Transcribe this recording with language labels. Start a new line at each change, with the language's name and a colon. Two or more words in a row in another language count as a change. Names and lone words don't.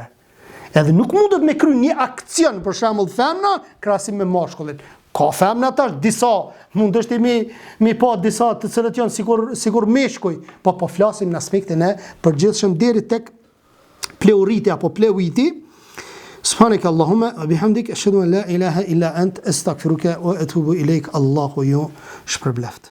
Albanian: Edhe nuk mundet me kry një akcion, për shembull femna, krahasim me mashkullin. Ka femna tash, disa, mund është mi pa disa të cilët janë sigur meshkuj, po flasim në aspektin e përgjithshëm deri tek pleuriti apo pleuiti.
Arabic: سبحانك اللهم وبحمدك أشهد أن لا إله إلا أنت أستغفرك وأتوب إليك.
Albanian: Allahu ju shpërbleft.